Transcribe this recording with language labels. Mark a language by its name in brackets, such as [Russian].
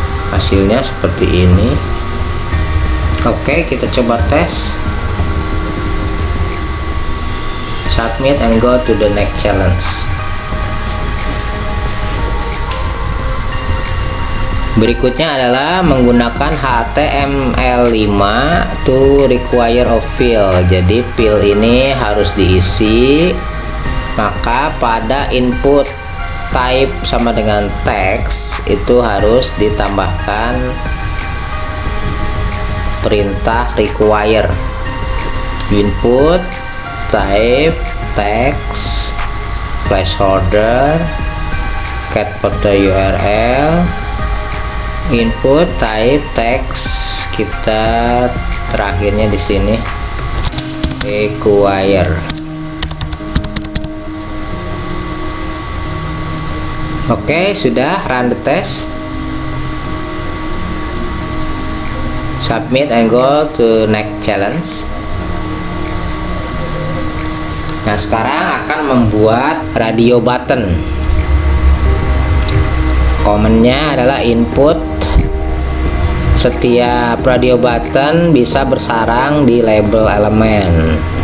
[Indonesian] hasilnya seperti ini. Oke, kita coba tes. [English] Submit and go to the next challenge. [Indonesian] Berikutnya adalah menggunakan [English] HTML5 to require a field. [Indonesian] Jadi field ini harus diisi, maka pada input type sama dengan teks itu harus ditambahkan perintah require. [English] Input type text placeholder cat foto URL. Input type text, [Indonesian] kita terakhirnya di sini require. Oke, sudah [English] run the test. Submit and go to next challenge. [Indonesian] Nah, sekarang akan membuat radio button. Komennya adalah input. Setiap radio button bisa bersarang di label elemen.